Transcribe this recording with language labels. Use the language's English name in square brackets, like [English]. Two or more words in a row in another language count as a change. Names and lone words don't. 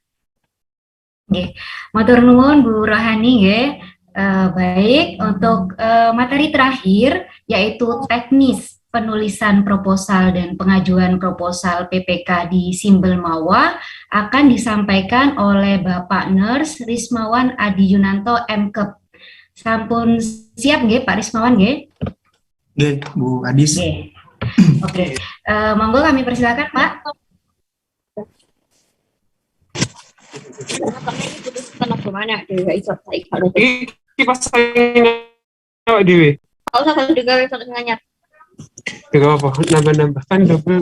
[Javanese] Matur nuwun Bu Rohani nggih. [Indonesian] Baik, untuk materi terakhir yaitu teknis penulisan proposal dan pengajuan proposal PPK di Simbel Mawa akan disampaikan oleh Bapak Nurse Rismawan Adi Yunanto MKep. [Javanese] Sampun siap nggih Pak Rismawan nggih? Nggih, Bu Adis. Nggih. [Indonesian] Oke. Monggo kami persilakan Pak. [Javanese] Kipas awak dhewe. [Indonesian] Enggak usah satu juga nganyar. Tidak apa, nambah-nambah kan double.